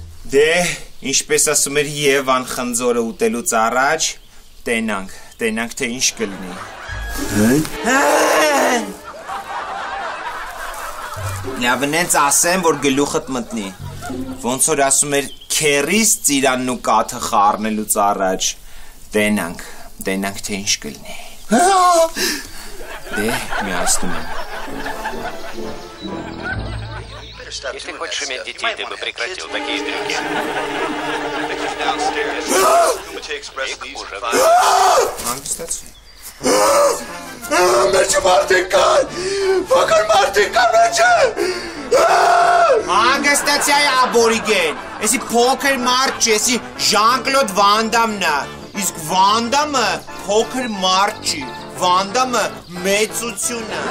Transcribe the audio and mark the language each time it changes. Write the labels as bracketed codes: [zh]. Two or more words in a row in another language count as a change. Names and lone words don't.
[hy] Դե, ինչպես ասում էր Եվան խնձորը ուտելուց առաջ, տենանք, թե ինչ կլինի։ Լավնենց ասեմ, որ գլուխդ մտնի։ Ոնց որ ասում էր քերիս ծիրանն ու կաթը խառնելուց առաջ, տենանք, թե ինչ կլինի։ Դե, միացնում եմ։ [ru] Если хочешь иметь детей, ты бы прекратил такие трюки. [hy] Հանգստացի։ Մեջը մարդիկ կան, փոքր մարդիկ կան մեջը։ Հանգստացի այ աբորիգեն, եսի փոքր մարդ չի, եսի Ժան-Կլոդ Վանդամն է, իսկ Վանդամը փոքր մարդ չի, Վանդամը մեծություն է։